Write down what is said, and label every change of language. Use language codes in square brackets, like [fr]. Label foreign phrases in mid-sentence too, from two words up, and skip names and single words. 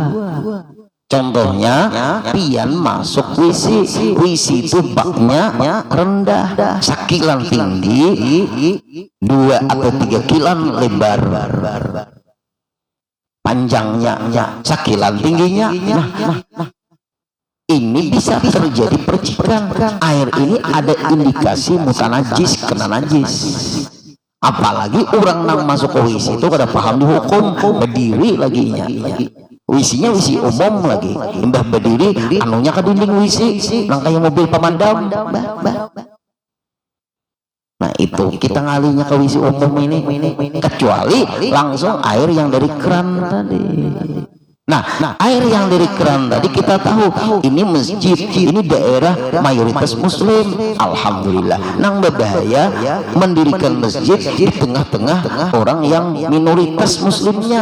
[bjn] Contohnya pian masuk WC itu baknya rendah, sakilan tinggi, 2 atau 3 kilan lebar, panjangnya sakilan tingginya. [id] Nah ini bisa terjadi percikan. Air ini ada indikasi mutanajis, kena najis. [bjn] Apalagi orang nang masuk ke WC itu kada paham di hukum, berdiri lagi nya. [id] WC-nya WC umum lagi, mbah berdiri, anunya ke dinding WC, nang kayak mobil pemadam. Nah itu kita ngalinya ke WC umum ini, kecuali langsung air yang dari keran tadi. Nah air yang dari keran tadi kita tahu ini masjid, ini daerah mayoritas muslim, alhamdulillah. Nang berbahaya mendirikan masjid di tengah-tengah orang yang minoritas muslimnya.